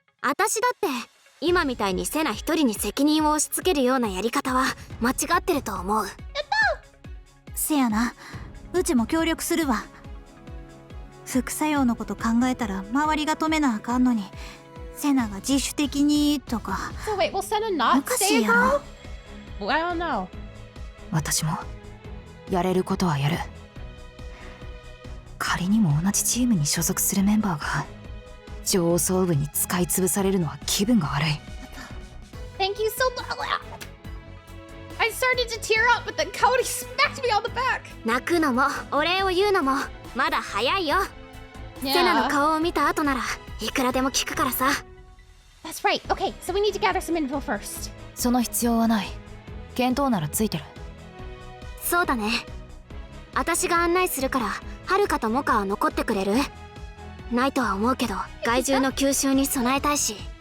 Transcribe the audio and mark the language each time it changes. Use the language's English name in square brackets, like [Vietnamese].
[Japanese] 私だって今みたいにセナ一人に責任を押し付けるようなやり方は間違ってると思う。せやな、うちも協力するわ。副作用のこと考えたら周りが止めなあかんのに、セナが自主的にとか。 [English] So wait, will Senna not stay a girl? Well, I don't know. [Japanese] 私もやれることはやる。仮にも同じチームに所属するメンバーが上層部に使い潰されるのは気分が悪い。 [English] Thank you so much. I started to tear up, but then Cody smacked me on the back. [Japanese] 泣くのもお礼を言うのもまだ早いよ。セナの顔を見た後ならいくらでも聞くからさ。 [English] That's right. Okay, so we need to gather some info first. [Japanese] その必要はない。見当ならついてる。そうだね。私が案内するからはるかとモカは残ってくれる？ないとは思うけど害獣の吸収に備えたいし。